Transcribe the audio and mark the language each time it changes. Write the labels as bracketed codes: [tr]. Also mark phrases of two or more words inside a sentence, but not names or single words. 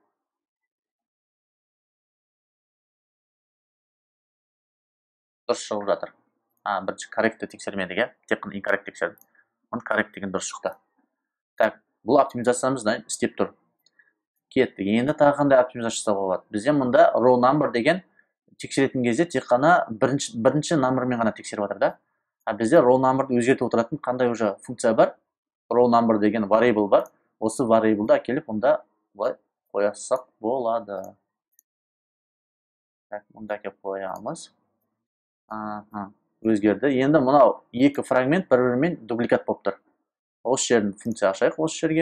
[kk] Дұрыс шығып жатыр. Бірінші correct'ті тексермедік, тек қана incorrect тексердік. Оны correct деген дұрыс шықты. Так, бұл оптимизациямыз істеп тұр. Кеттік. Енді тағы қандай оптимизация жасауға болады? Бізде мұнда [en] row number [kk] деген тексеретін кезде тек қана бірінші номермен ғана тексеріп жатыр да. Бізде [en] row number'ды [kk] өзгертіп отыратын қандай уже функция бар? [en] Row number [kk] деген variable бар. Осы variable'ды әкеліп мұнда былай қоясақ болады. Так, мұнда әкеліп қоямыз. Өзгерді. Енді мынау екі фрагмент бір-бірімен дубликат болып тұр. Осы жерін функция ашайық, осы жерге.